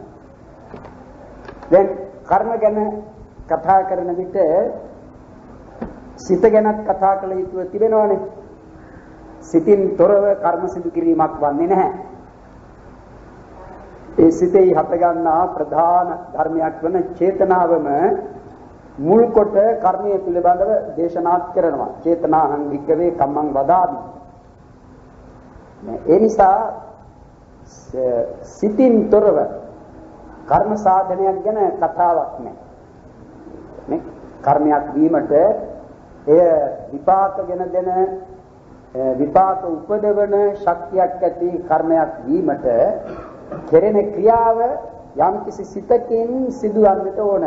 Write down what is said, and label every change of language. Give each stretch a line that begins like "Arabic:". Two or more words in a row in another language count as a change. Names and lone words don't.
Sinhala: දැන් කර්ම ගැන කතා කරන විට සිත ගැනත් කතා කළ යුතුව තිබෙනවානේ. සිතින් තොරව කර්ම සිදු කිරීමක් වන්නේ නැහැ. ඒ සිතේ හටගන්නා ප්‍රධාන ධර්මයක් වන චේතනාවම මුල් කොට කර්මයේ පිළිබඳව දේශනා කරනවා.
Pali: චේතනාහං වික්කවේ කම්මං වදාමි.
Sinhala: ඒ නිසා සිතින් තොරව කර්ම සාධනයක් ගැන කතාවක් නැහැ. නේ කර්මයක් වීමට එය විපාකගෙන දෙන විපාක උපදවන ශක්තියක් ඇති කර්මයක් වීමට කෙරෙන ක්‍රියාව යම් කිසි සිතකින් සිදුවන්නට ඕන.